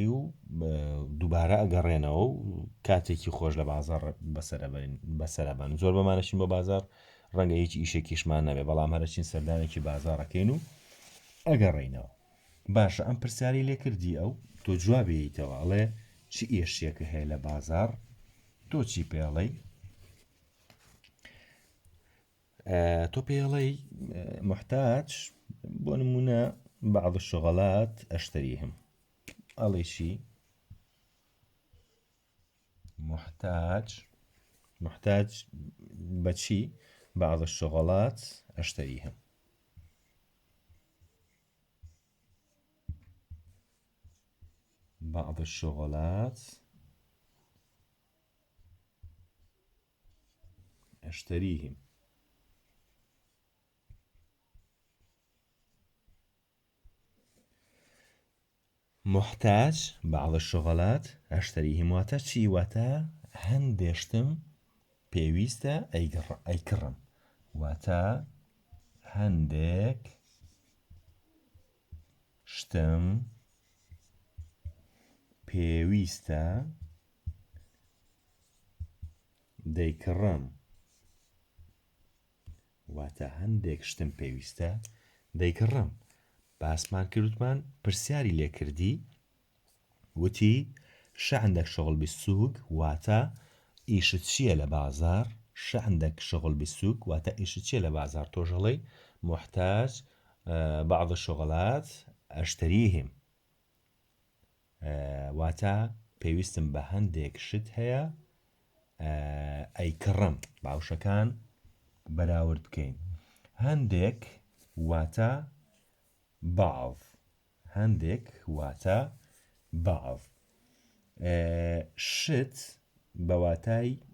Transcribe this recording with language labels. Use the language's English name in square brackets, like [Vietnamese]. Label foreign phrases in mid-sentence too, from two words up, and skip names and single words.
[Central Kurdish] و دووبارە ئەگەڕێنەوە و کاتێکی خۆش لە بازار بەسەرەبن زۆر بەمانەشین بە بازار ڕەنگە هیچ ئیشێکیشمان نەبێ بەڵام هەرچین سەردانێکی بازارەکەین و ئەگەڕێینەوە باشە ئەم پرسیاری لێ کردی ئەو تۆ جوابێتەوە ئەڵێ چی ئێشتێکە هەیە لە بازار تۆ چی پێڵەی تۆ پێڵەی [Arabic] محتاج [Central Kurdish] بۆ نمونە [Arabic] بعض الشغلات أشتريهم [Central Kurdish] أڵێ چی [Arabic] محتاج بچی بعض الشغلات أشتريهم بعض الشغلات أشتريهم محتاج بعض الشغلات أشتريهم [Central Kurdish] واتا چی واتا هەندێشتم پێویستە ئەیکڕم واتا هەندێک شتم پێویستە دەیکڕم واتە هەندێک شتم پێویستە دەیکڕم باسمان کردمان پرسیاری لێ کردی وتی [Arabic] شي عندك شغل بالسوق [Central Kurdish] واتە ئیشت چییە لە بازار [Arabic] شي عندك شغل بالسوق [Central Kurdish] واتە ئیشت چییە لە بازار تۆژەڵی [Arabic] محتاج بعض الشغلات أشتريهم [Central Kurdish] واتە پێویستم بە هەندێک شت هەیە ئەیکڕم باوشەکان بەراورد بکەین هەندێک واتە بعض هەندێک واتە بعض شت بەواتای